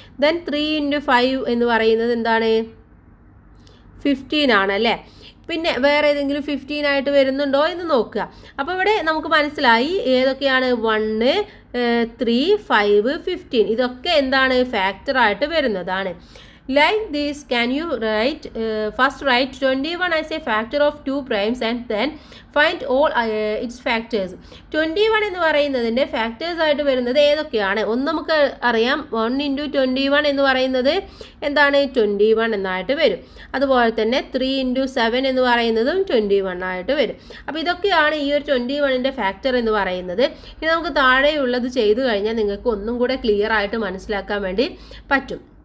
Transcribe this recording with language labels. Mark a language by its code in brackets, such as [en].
[ml] Then 3 into 5 എന്ന് പറയുന്നത് എന്താണ്? 15 ആണല്ലേ. പിന്നെ വേറെ ഏതെങ്കിലും 15 ആയിട്ട് വരുന്നുണ്ടോ എന്ന് നോക്കുക. അപ്പോൾ ഇവിടെ നമുക്ക് മനസ്സിലായി ഏതൊക്കെയാണ് 1, 3, 5, 15 ഇതൊക്കെ എന്താണ് ഫാക്ടറായിട്ട് വരുന്നതാണ്. [en] Like this, can you write first write 21 as a factor of 2 primes and then find all its factors. [ml] 21 എന്ന് പറയുന്നതിൻ്റെ ഫാക്ടേഴ്സ് ആയിട്ട് വരുന്നത് ഏതൊക്കെയാണ്? ഒന്ന് നമുക്ക് അറിയാം 1 ഇൻറ്റു 21 എന്ന് പറയുന്നത് എന്താണ്? 21 എന്നായിട്ട് വരും. അതുപോലെ തന്നെ 3 ഇൻറ്റു 7 എന്ന് പറയുന്നതും 21 ആയിട്ട് വരും. അപ്പോൾ ഇതൊക്കെയാണ് ഈ ഒരു 21ൻ്റെ ഫാക്ടർ എന്ന് പറയുന്നത്. ഇനി നമുക്ക് താഴെയുള്ളത് ചെയ്തു കഴിഞ്ഞാൽ നിങ്ങൾക്ക് ഒന്നും കൂടെ ക്ലിയർ ആയിട്ട് മനസ്സിലാക്കാൻ വേണ്ടി പറ്റും.